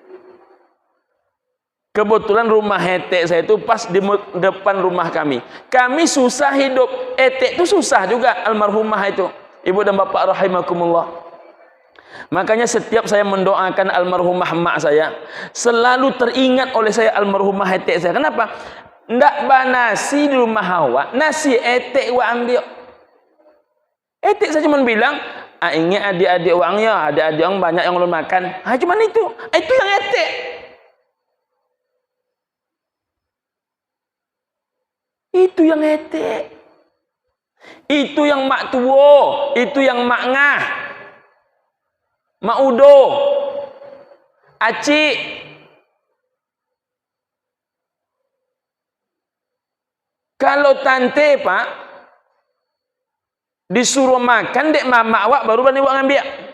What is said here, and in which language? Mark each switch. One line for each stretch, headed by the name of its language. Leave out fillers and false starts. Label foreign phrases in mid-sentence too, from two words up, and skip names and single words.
Indonesian: Kebetulan rumah etek saya itu pas di depan rumah kami. Kami susah hidup. Etek itu susah juga almarhumah itu. Ibu dan bapak rahimakumullah. Makanya setiap saya mendoakan almarhumah mak saya, selalu teringat oleh saya almarhumah etek saya. Kenapa?
Minangkabau: Ndak nasi di rumah awak, nasi etek awak ambil.
Indonesian: Etek saya cuma bilang, ingat adik-adik orangnya, adik-adik orang banyak yang belum makan. Cuma itu yang etek. Itu yang etek. Itu yang mak tuo, itu yang mak ngah, mak udo, acik.
Minangkabau: Kalau tante pak disuruh makan dek mama awak baru berani awak ngambil.